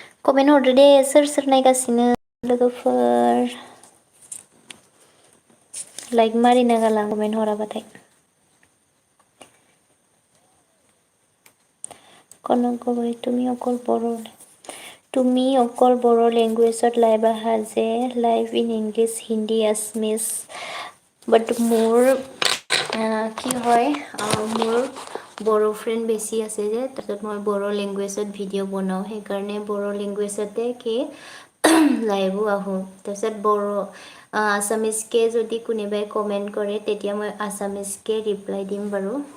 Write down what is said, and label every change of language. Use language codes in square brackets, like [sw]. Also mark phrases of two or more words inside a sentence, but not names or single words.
[brx] कमेन्ट हरदो दे सोर सोर नायगासिनो लोगोफोर लाइक मारिनो गाला कमेन्ट हराबाथाय कनक गगৈ [as] তুমি অকল বড়ো লেংগুৱেজত লাইভ আহা যে [en] live in English Hindi Assamese but [as] মোৰ কি হয় মোৰ বড়ো ফ্ৰেণ্ড বেছি আছে যে তাৰপিছত মই বড়ো লেংগুৱেজত ভিডিঅ' বনাওঁ সেইকাৰণে বড়ো লেংগুৱেজতে কি লাইভো আহোঁ তাৰপিছত বড়ো আছামিজকে যদি কোনোবাই কমেণ্ট কৰে তেতিয়া মই আছামিজকে ৰিপ্লাই দিম বাৰু